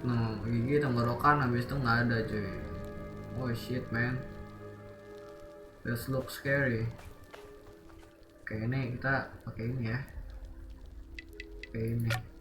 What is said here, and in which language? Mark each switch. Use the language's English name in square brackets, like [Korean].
[Indonesian] No, gigi tenggorokan habis itu nggak ada cuy. [English] Oh shit man, this look scary. [Indonesian] Oke ini kita pakai ini ya, pakai ini.